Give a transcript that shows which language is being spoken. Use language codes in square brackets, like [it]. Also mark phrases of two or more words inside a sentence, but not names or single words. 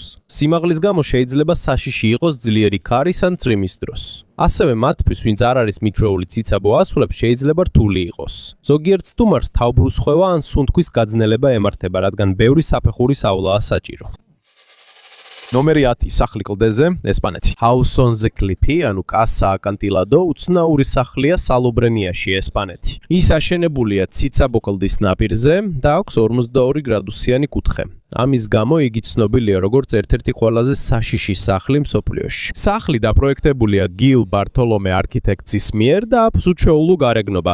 [ka] სიმაღლის გამო შეიძლება საშიში იყოს ძლიერი ქარის ან წვიმის დროს. ასევე მათთვის, ვინც არ არის მიჩვეული ციცაბო ასვლებს, შეიძლება რთული იყოს. ზოგიერთ სტუმარს თავბრუსხვევა ან სუნთქვის გაძნელება ემართება, რადგან ბევრი საფეხურისავლაა საჭირო. ნომერი 10 სახლი კლდეზე, ესპანეთი. House on the Cliff, ანუ Casa Acantilado, უცნაური სახლია სალობრენიაში, ესპანეთი. ის აშენებულია ციცაბო კლდის ნაპირზე და აქვს 42 გრადუსიანი კუთხე. ამის გამო იგი ცნობილია როგორც ერთ-ერთი ყველაზე საშიში სახლი მსოფლიოში. სახლი დაპროექტებულია გილ ბარტოლომე არქიტექტის მიერ და აქვს უჩვეულო გარეგნობა.